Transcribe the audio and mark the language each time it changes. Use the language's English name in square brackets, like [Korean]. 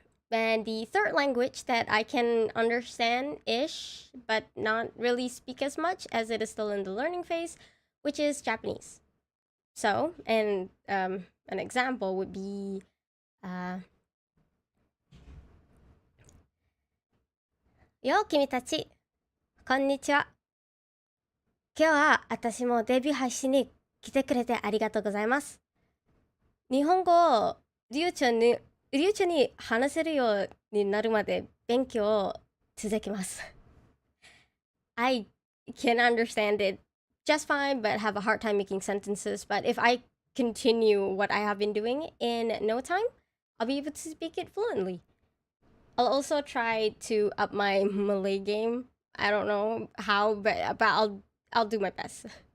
[English] And the third language that I can understand ish, but not really speak as much as it is still in the learning phase, which is Japanese. So, and an example would be, uh, [Japanese] よ、君たち、こんにちは。今日は私もデビュー配信に来てくれてありがとうございます。日本語を流暢に話せるようになるまで勉強を続けます。 [English] I can understand it just fine, but have a hard time making sentences. But if I continue what I have been doing in no time, I'll be able to speak it fluently. I'll also try to up my Malay game. I don't know how, but I'll do my best.